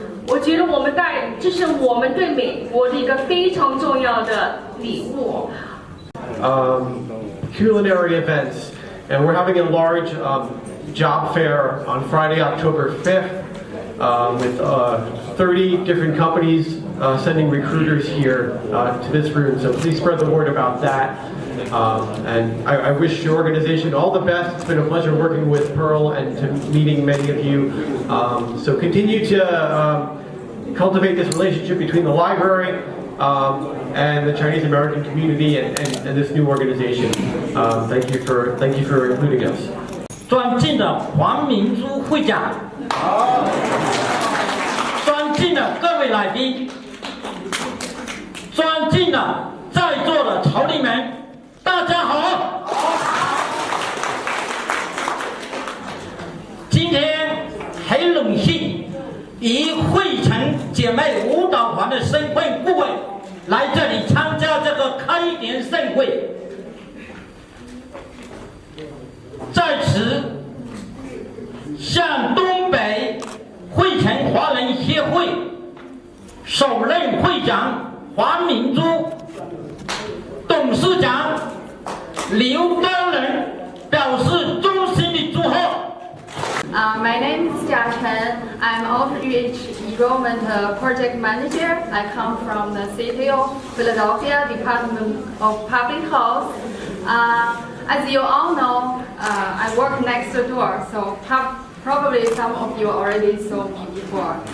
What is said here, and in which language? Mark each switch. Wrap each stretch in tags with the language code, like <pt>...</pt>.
<zh>我觉得这是我们对美国的一个非常重要的礼物。</zh> <en>Culinary events, and we're having a large job fair on Friday, October 5th, with 30 different companies sending recruiters here to this room. So please spread the word about that. And I wish your organization all the best. It's been a pleasure working with Pearl and to meeting many of you. So continue to cultivate this relationship between the library and the Chinese American community and this new organization. Thank you for including us.</en> <zh>尊敬的黄明珠会长，尊敬的各位来宾，尊敬的在座的侨民们，大家好。今天很荣幸以汇成姐妹舞蹈团的身份顾问来这里参加这个开年盛会。在此向东北费城华人协会首任会长黄明珠、董事长刘高人表示衷心的祝贺。</zh> <en>My name is Jia Chen. I'm Outreach Enrollment Project Manager. I come from the City of Philadelphia Department of Public Health. As you all know, I work next door, so probably some of you already saw me before.</en>